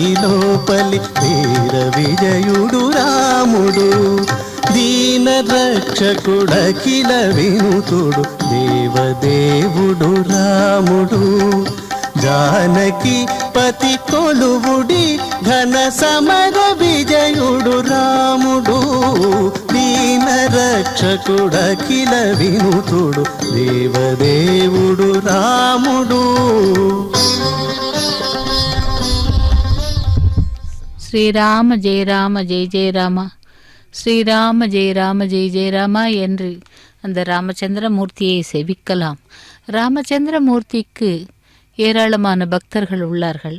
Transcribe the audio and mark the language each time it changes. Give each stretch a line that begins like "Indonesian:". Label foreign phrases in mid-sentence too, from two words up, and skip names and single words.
Telugu: లోపలి వీర విజయుడు రాముడు దీన రక్షకుడఖిల వినుతుడు దేవదేవుడు రాముడు జానకి పతి కొలువుడి ఘన సమర విజయుడు రాముడు దీన రక్షకుడఖిల వినుతుడు దేవదేవుడు రాముడు
Sanskrit: ஸ்ரீராம ஜெய ராம ஜெய ஜெய ராமா ஸ்ரீராம ஜெய ராம ஜெய ஜெய ராமா
Tamil: என்று அந்த ராமச்சந்திரமூர்த்தியை செவிக்கலாம். ராமச்சந்திரமூர்த்திக்கு ஏராளமான பக்தர்கள் உள்ளார்கள்.